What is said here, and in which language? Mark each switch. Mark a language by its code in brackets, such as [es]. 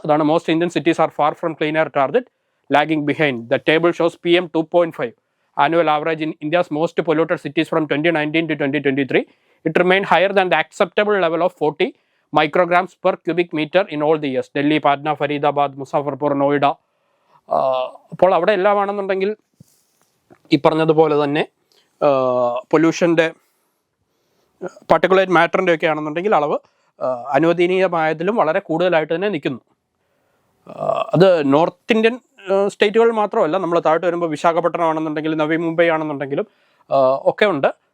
[ml] അതാണ് [en] Most Indian cities are far from clean air target, lagging behind. The table shows PM 2.5 annual average in India's most polluted cities from 2019 to 2023. It remained higher than the acceptable level of 40 micrograms per cubic meter in all the years. Delhi, Patna, Faridabad, Muzaffarpur, Noida. [ml] അപ്പോൾ അവിടെ എല്ലാമാണെന്നുണ്ടെങ്കിൽ ഈ പറഞ്ഞതുപോലെ തന്നെ പൊല്യൂഷൻ്റെ particulate മാറ്ററിൻ്റെ ഒക്കെ ആണെന്നുണ്ടെങ്കിൽ അളവ് അനുവദനീയമായതിലും വളരെ കൂടുതലായിട്ട് തന്നെ നിൽക്കുന്നു. അത് നോർത്ത് ഇന്ത്യൻ സ്റ്റേറ്റുകൾ മാത്രമല്ല, നമ്മൾ താഴോട്ട് വരുമ്പോൾ വിശാഖപട്ടണം ആണെന്നുണ്ടെങ്കിലും നവി മുംബൈ ആണെന്നുണ്ടെങ്കിലും ഒക്കെ ഉണ്ട്.